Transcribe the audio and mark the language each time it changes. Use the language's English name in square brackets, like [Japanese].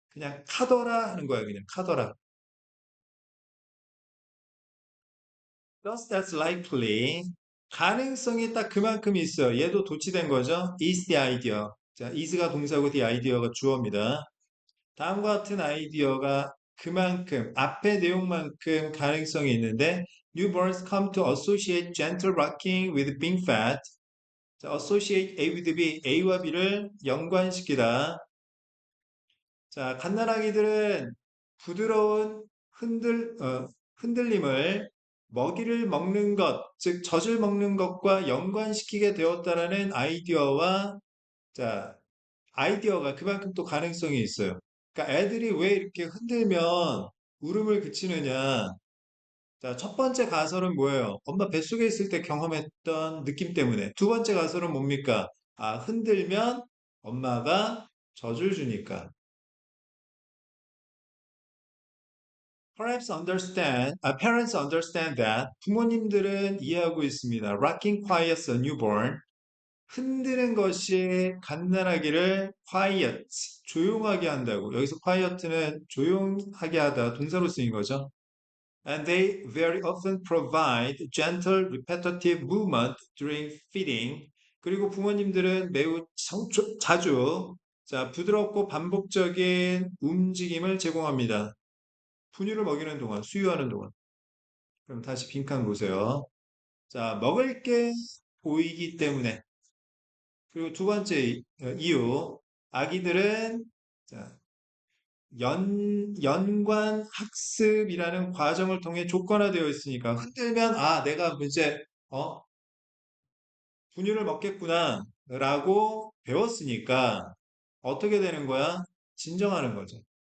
[Korean] 그냥 카더라 하는 거예요. 그냥 카더라. [English] Just as likely [Korean] 가능성이 딱 그만큼 있어요. 얘도 도치된 거죠. [English] is the idea. [Korean] 자, is가 동사고 the idea가 주어입니다. 다음과 같은 아이디어가 그만큼 앞의 내용만큼 가능성이 있는데 [English] newborns come to associate gentle rocking with being fat. [Korean] 자, [English] associate A with B, [Korean] A와 B를 연관시키다. 자, 갓난아기들은 부드러운 흔들림을 먹이를 먹는 것, 즉 젖을 먹는 것과 연관시키게 되었다라는 아이디어와 자, 아이디어가 그만큼 또 가능성이 있어요. 그러니까 애들이 왜 이렇게 흔들면 울음을 그치느냐. 자, 첫 번째 가설은 뭐예요? 엄마 뱃속에 있을 때 경험했던 느낌 때문에. 두 번째 가설은 뭡니까? 아, 흔들면 엄마가 젖을 주니까. [English] Parents understand that [Korean] 부모님들은 이해하고 있습니다. [English] Rocking quiets a newborn. [Korean] 흔드는 것이 갓난아기를 quiet, 조용하게 한다고. 여기서 quiet는 조용하게 하다, 동사로 쓰인 거죠. [English] And they very often provide gentle, repetitive movement during feeding. [Korean] 그리고 부모님들은 매우 자주 자, 부드럽고 반복적인 움직임을 제공합니다. 분유를 먹이는 동안, 수유하는 동안. 그럼 다시 빈칸 보세요. 자, 먹을 게 보이기 때문에 그리고 두 번째 이유, 아기들은 자, 연관 학습이라는 과정을 통해 조건화되어 있으니까 흔들면 아, 내가 이제 분유를 먹겠구나 라고 배웠으니까 어떻게 되는 거야? 진정하는 거죠.